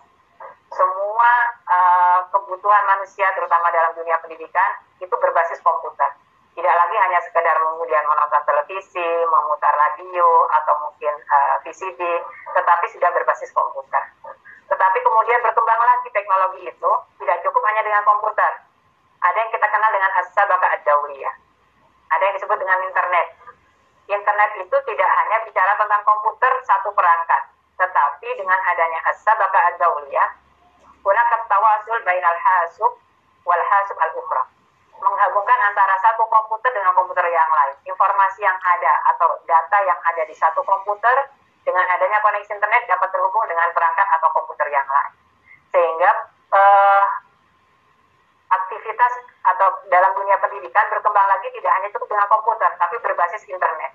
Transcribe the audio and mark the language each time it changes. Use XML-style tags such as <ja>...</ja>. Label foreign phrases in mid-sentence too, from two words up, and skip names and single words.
<id>Semua kebutuhan manusia terutama dalam dunia pendidikan itu berbasis komputer. Tidak lagi hanya sekedar kemudian menonton televisi, memutar radio atau mungkin VCD, tetapi sudah berbasis komputer. Tetapi kemudian berkembang lagi teknologi itu tidak cukup hanya dengan komputer. Ada yang kita kenal dengan</id> <ar>الشبكة الدولية.</ar> <id>Ada yang disebut dengan internet. Internet itu tidak hanya bicara tentang komputer satu perangkat, tetapi dengan adanya</id> <ar>الشبكة الدولية, هناك تواصل بين الحاسوب والحاسوب الأخرى.</ar> <id>Menggabungkan antara satu komputer dengan komputer yang lain. Informasi yang ada atau data yang ada di satu komputer dengan adanya koneksi internet dapat terhubung dengan perangkat atau komputer yang lain. Sehingga aktivitas atau dalam dunia pendidikan berkembang lagi tidak hanya cukup dengan komputer, tapi berbasis internet.</id>